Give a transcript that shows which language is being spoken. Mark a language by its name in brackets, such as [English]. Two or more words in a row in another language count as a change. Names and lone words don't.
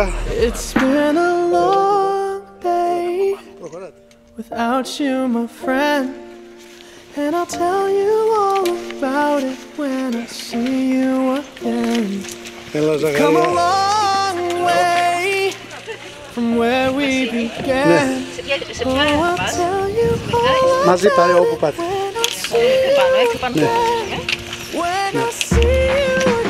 [English] It's been a long day without you, my friend, and I'll tell you all about it when I see you again. [Greek] Έλα [English] Come a [Greek] Ζαχαρία. [English] long way from where we began. Oh, I'll tell you all [Greek] Μαζί πάρε [English] about [Greek] όπου [English] it [Greek] πάτε. [English] when I see you again. When I see you again.